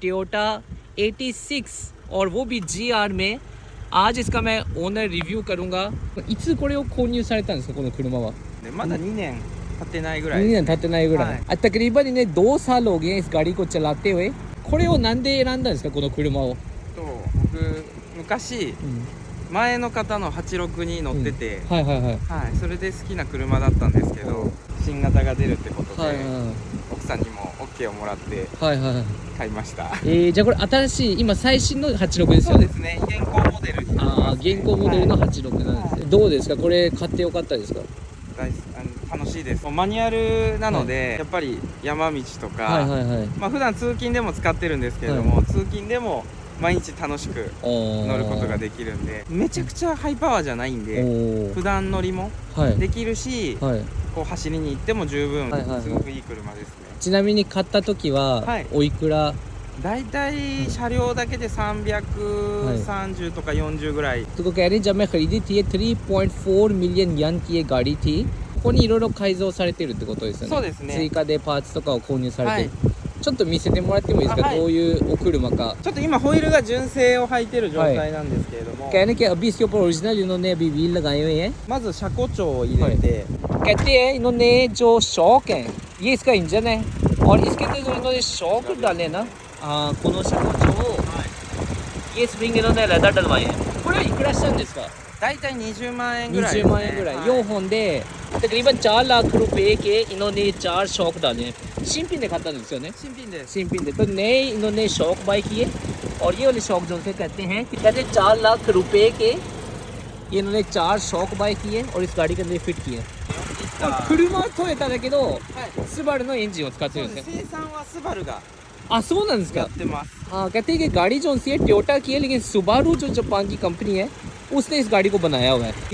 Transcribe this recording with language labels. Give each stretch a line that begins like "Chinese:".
Hindi: Toyota 86 और वो भी GR में। आज इसका मैं ओनर रिव्यू करूंगा।
Japanese: いつこれを購入されたんですかこの車は？まだ2年経ってないぐらい 2 です年経ってないぐらい、はい、
Hindi: तकरीबन इन्हें 2 साल हो गए हैं इस गाड़ी को चलाते हुए।
Japanese: これをなんで選んだんですかこの車を？と僕昔、前の方の86に乗ってて、はいはいはい、はい、それで好きな車だったんですけど、新型が出るってことで、はいはい奥さんにも OK をもらってはいはい、買いました。じゃあこれ新しい今最新の86ですよね？そうですね、現行モデルになります、ね、現行モデルの86なんですね、はい、どうですかこれ買ってよかったですか？楽しいです。マニュアルなので、やっぱり山道とか、普段通勤でも使ってるんですけれども、通勤でも毎日楽しく乗ることができるんで、めちゃくちゃハイパワーじゃないんで普段乗りもできるし、こう走りに行っても十分すごくいい車ですね。ちなみに買った時はおいくら？だいたい車両だけで330とか40ぐらい。
Hindi: तो कह रहे हैं जब मैं खरीदी थी ये 3.4 मिलियन यन की ये गाड़ी थी।
Japanese: ここにいろいろ改造されてるってことですよね。そうですね。追加でパーツとかを購入されてる、ちょっと見せてもらってもいいですか、どういうお車か。ちょっと今ホイールが純正を履いてる状態なんですけれども、
Hindi: कहने के अभी इसके ऊपर ओरिजिनल इन्होंने अभी व्हील लगाए हुए हैं।
Japanese: まず車庫長を入れて、
Hindi: कहते हैं इन्होंने जो शॉक है ये इसका इंजन है और इसके अंदर जो इन्होंने शॉक डाले हैं ना,
Japanese: この車庫長
Hindi: ये स्प्रिंग इन्होंने लेदर डलवाए हैं।
Japanese: これはいくらしたんですか？だいたい20万円ぐらいですね。20万円ぐらい、4本で
Hindi: तकरीबन 4 लाख रुपए के इन्होंने 4 शॉक डाले हैं।
Japanese: 新品で買ったんですよね？新品で。新品で
Hindi: तो नए इन्होंने शॉक बाय किए और ये वाले शॉक जो से कहते हैं कि कहते 4 लाख रुपए के ये इन्होंने 4 शॉक बाय किए और इस गाड़ी के अंदर फिट किए।
Japanese: 車はトヨタだけど、スバルのエンジンを使ってるんですね。生産はスバルがそうなんですか？やってます。
Hindi: कहते हैं कि गाड़ी जो सी है टोयोटा की है, लेकिन सुबारू जो जापान की कंपनी है उसने इस गाड़ी को बनाया हुआ है।